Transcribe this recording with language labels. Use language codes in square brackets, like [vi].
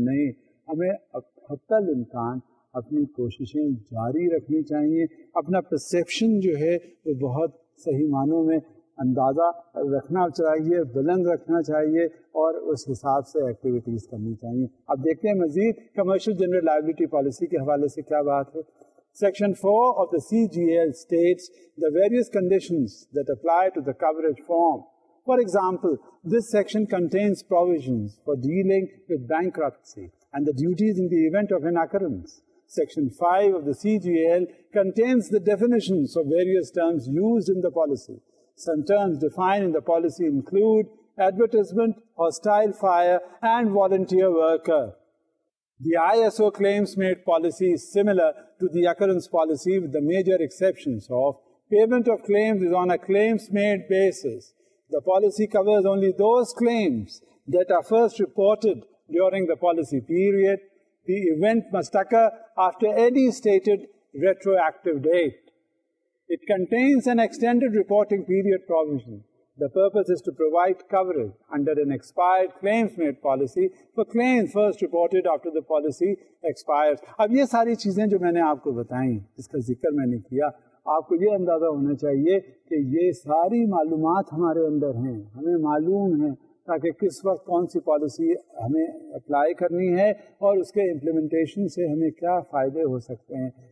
[ur] نہیں, ہمیں حتی الامکان اپنی کوششیں جاری رکھنی چاہیے. اپنا پرسیپشن جو ہے وہ بہت صحیح معنوں میں اندازہ رکھنا چاہیے, بلند رکھنا چاہیے اور اس حساب سے ایکٹیویٹیز کرنی چاہیے. اب دیکھتے ہیں مزید کمرشل جنرل لائبلٹی پالیسی کے حوالے سے کیا بات ہے. [en] Section 4 of the CGL states the various conditions that apply to the coverage form. For example, this section contains provisions for dealing with bankruptcy and the duties in the event of an occurrence. Section 5 of the CGL contains the definitions of various terms used in the policy. Some terms defined in the policy include advertisement, hostile fire, and volunteer worker. The ISO claims-made policy is similar to the occurrence policy with the major exceptions of payment of claims is on a claims-made basis. The policy covers only those claims that are first reported during the policy period. The event must occur after any stated retroactive date. It contains an extended reporting period provision. The purpose is to provide coverage under an expired claims-made policy for claims first reported after the policy expires. [ur] اب یہ ساری چیزیں جو میں نے آپ کو بتائیں, اس کا ذکر میں نے کیا, آپ کو یہ اندازہ ہونا چاہیے کہ یہ ساری معلومات ہمارے اندر ہیں, ہمیں معلوم ہیں تاکہ کس وقت کون سی پالیسی ہمیں اپلائی کرنی ہے اور اس کے امپلیمنٹیشن سے ہمیں کیا فائدے ہو سکتے ہیں.